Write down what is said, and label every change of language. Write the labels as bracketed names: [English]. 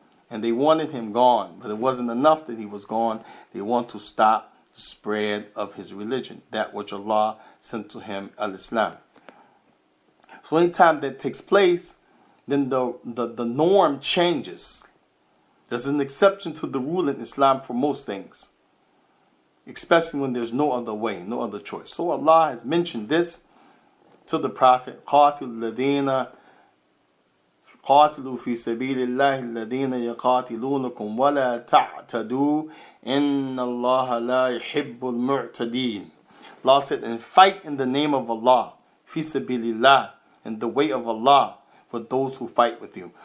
[English] And they wanted him gone, but it wasn't enough that he was gone. They want to stop the spread of his religion, that which Allah sent to him, Al-Islam. So anytime that takes place, then the norm changes. There's an exception to the rule in Islam for most things, especially when there's no other way, no other choice. [Arabic] So Allah has mentioned this to the Prophet, قَاتِلُوا فِي سَبِيلِ اللَّهِ الَّذِينَ يَقَاتِلُونَكُمْ وَلَا تَعْتَدُوا إِنَّ اللَّهَ لَا يُحِبُّ الْمُعْتَدِينَ. [English] Allah said, and fight in the name of Allah, فِي سَبِيلِ اللَّهِ, in the way of Allah, for those who fight with you.